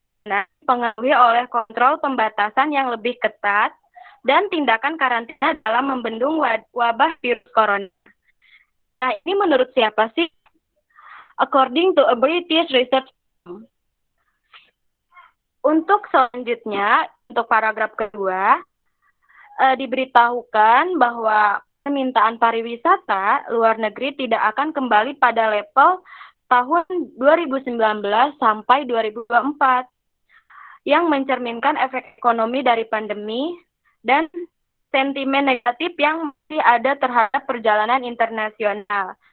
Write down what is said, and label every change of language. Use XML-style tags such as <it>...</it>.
<id>Nah, dipengaruhi oleh kontrol pembatasan yang lebih ketat dan tindakan karantina dalam membendung wabah virus corona. Nah, ini menurut siapa sih?</id> <en>According to a British research.</en> <id>Untuk selanjutnya, untuk paragraf kedua, diberitahukan bahwa permintaan pariwisata luar negeri tidak akan kembali pada level tahun 2019 sampai 2024 yang mencerminkan efek ekonomi dari pandemi dan sentimen negatif yang masih ada terhadap perjalanan internasional.</id>